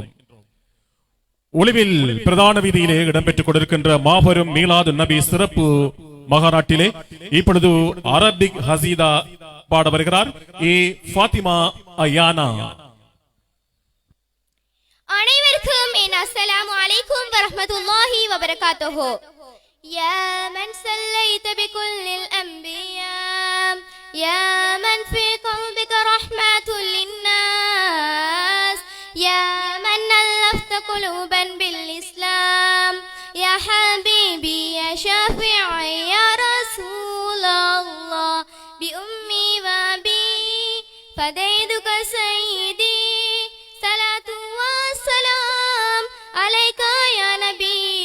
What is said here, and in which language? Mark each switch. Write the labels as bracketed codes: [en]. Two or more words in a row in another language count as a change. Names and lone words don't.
[ta] ஒளிவில் பிரதான வீதியிலே இடம்பெற்றுக் கொண்டிருக்கின்ற மாபெரும் மீலாது நபி சிறப்பு மகாநாட்டிலே இப்பொழுது அரபிக் ஹசீதா பாட வருகிறார் ஃபாத்திமா அயானா. [ar] அனைவருக்கும் السلام عليكم ورحمة الله وبركاته. يا من صليت بكل الأنبياء يا من في قلبك رحمة للناس يا من ألفت قلوبا بالإسلام يا حبيبي يا شافعي يا رسول الله بأمي وأبي فديتك سيدي صلاة والسلام عليك يا نبي